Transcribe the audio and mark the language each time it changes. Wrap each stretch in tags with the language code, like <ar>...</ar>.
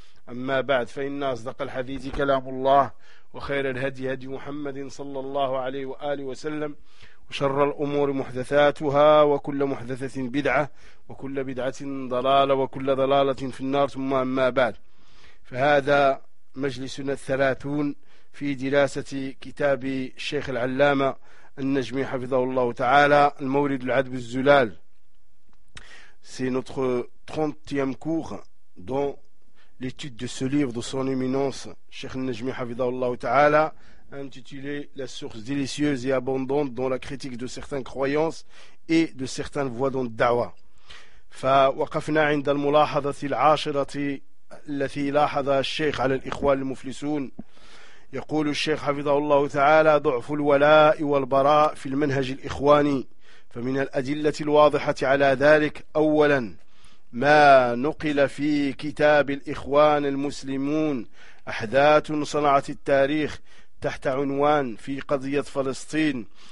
<ar>أما بعد، فإن أصدق الحديث كلام الله، وخير الهدي هدي محمد صلى الله عليه وآله وسلم، وشر الأمور محدثاتها، وكل محدثة بدعة، وكل بدعة ضلالة، وكل ضلالة في النار. ثم أما بعد، فهذا مجلسنا 30 في دراسة كتاب الشيخ العلامة النجمي حفظه الله تعالى، المورد العذب الزلال.</ar> <fr>سي نوتخ 30e كور دون l'étude de ce livre de son éminence Cheikh Najmi Hafidhahullah Ta'ala, intitulé « La source délicieuse et abondante dans la critique de certaines croyances et de certaines voies dans le da'wah ».</fr> <ar>فوقفنا عند الملاحظة العاشرة التي لاحظ الشيخ على الإخوان المفلسون. يقول الشيخ حفظه تعالى: ضعف الولاء والبراء في المنهج الإخواني. فمن الأدلة الواضحة على ذلك أولا ما نقل في كتاب الإخوان المسلمون أحداث صنعت التاريخ تحت عنوان في قضية فلسطين.</ar>